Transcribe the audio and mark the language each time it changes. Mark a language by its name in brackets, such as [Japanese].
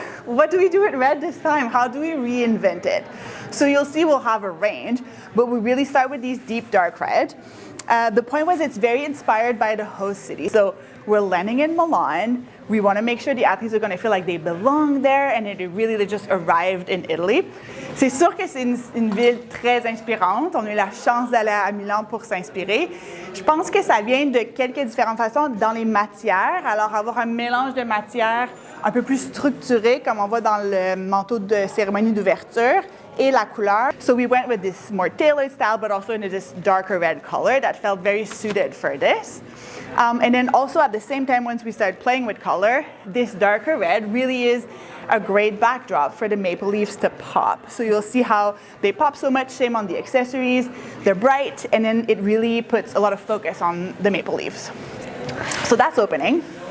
[English] What do we do with red this time? How do we reinvent it? So you'll see we'll have a range, but we really start with these deep dark red. The point was it's very inspired by the host city. So we're landing in Milan. We want to make sure the athletes are going to feel like they belong there and they really just arrived in Italy. [French] C'est sûr que c'est une ville très inspirante. On a eu la chance d'aller à Milan pour s'inspirer. Je pense que ça vient de quelques différentes façons dans les matières. Alors avoir un mélange de matières un peu plus structuré comme on voit dans le manteau de cérémonie d'ouverture et la couleur. [English] So we went with this more tailored style, but also in this darker red color that felt very suited for this. And then also at the same time, once we started playing with color, this darker red really is a great backdrop for the maple leaves to pop. So you'll see how they pop so much, same on the accessories. They're bright, and then it really puts a lot of focus on the maple leaves. So that's opening.